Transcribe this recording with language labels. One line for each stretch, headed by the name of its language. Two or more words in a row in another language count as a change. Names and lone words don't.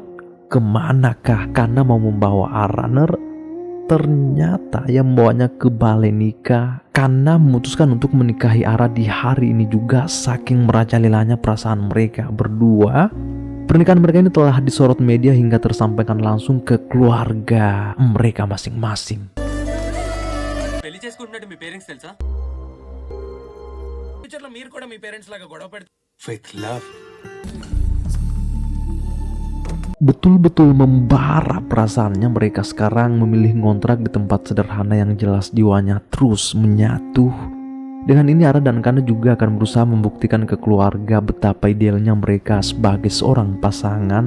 Indonesian: Kemanakah Kanna mau membawa Ara? Ternyata yang membawanya ke balai nikah. Kanna memutuskan untuk menikahi Ara di hari ini juga. Saking merajalelanya perasaan mereka berdua, pernikahan mereka ini telah disorot media hingga tersampaikan langsung ke keluarga mereka masing-masing.
Telugu: పెళ్లి చేసుకుంటున్నట్టు మీ పేరెంట్స్ తెలుసా? ఫ్యూచర్లో మీరు కూడా మీ పేరెంట్స్ లాగా గొడవ పెడితే
English: with love.
Indonesian: Betul-betul membara perasaannya, mereka sekarang memilih ngontrak di tempat sederhana yang jelas jiwanya terus menyatu. Dengan ini Ara dan Kanna juga akan berusaha membuktikan ke keluarga betapa idealnya mereka sebagai seorang pasangan.